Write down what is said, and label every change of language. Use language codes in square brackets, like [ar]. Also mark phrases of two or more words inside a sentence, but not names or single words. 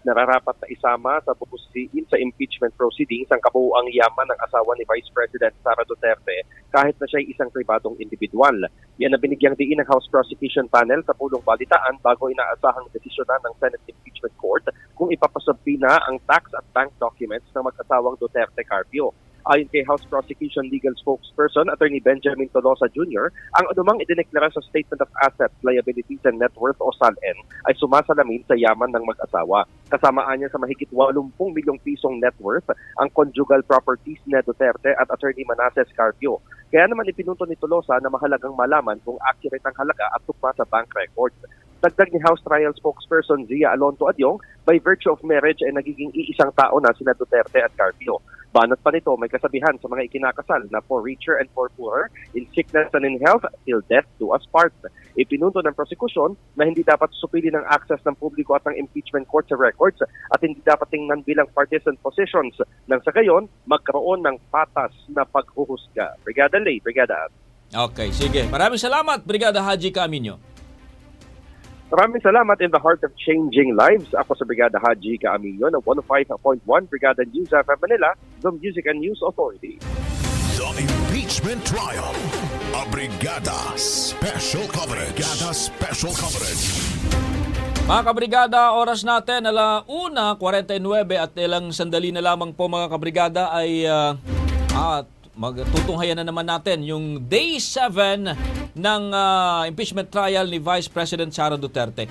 [tl] Nararapat na isama sa pupusisiin sa [en] impeachment proceedings [tl] ang kabuuang yaman ng asawa ni Vice President Sara Duterte kahit na siya ay isang pribadong individual. Yan na binigyang diin ng House Prosecution Panel sa pulong balitaan bago inaasahang desisyonan ng Senate Impeachment Court kung ipapasabbi na ang tax at [en] bank documents [tl] ng mag-asawang Duterte Carpio. Ayon kay House Prosecution Legal Spokesperson, Attorney Benjamin Tolosa Jr., ang anumang idineklara sa Statement of Assets, Liabilities and Net Worth o SALN ay sumasalamin sa yaman ng mag-asawa. Kasamaan niya sa mahigit 80 milyong pisong [en] net worth [tl] ang [en] conjugal properties [tl] ni Duterte at Attorney Manasseh Carpio. Kaya naman ipinunto ni Tolosa na mahalagang malaman kung accurate ang halaga at tugma sa [en] bank records. [tl] Dagdag ni House Trial Spokesperson Zia Alonto Adyong, [en] by virtue of marriage [tl] ay nagiging iisang tao na sina Duterte at Carpio. Banat pa nito, may kasabihan sa mga ikinakasal na [en] for richer and for poorer, in sickness and in health, till death do us part. [tl] Ipinunto ng prosekusyon na hindi dapat supili ng access ng publiko at ng [en] impeachment court [tl] sa records at hindi dapat tingnan bilang [en] partisan positions [tl] nang sa gayon magkaroon ng patas na paghuhusga. Brigada Lay, Brigada. Okay, sige. Maraming salamat, Brigada Haji Caaminio. Maraming salamat. [en] In the heart of changing lives, [tl] ako sa Brigada Haji Caaminio ng 105.1 Brigada Newsfm Manila, [en] the Music and News Authority. The Impeachment Trial. A Brigada Special Coverage. Brigada Special Coverage. [tl] Mga kabrigada, oras natin 1:49 at ilang sandali na lamang po, mga kabrigada, ay magtutunghayan na naman natin yung Day 7 ng [en] impeachment trial [tl] ni Vice President Sara Duterte.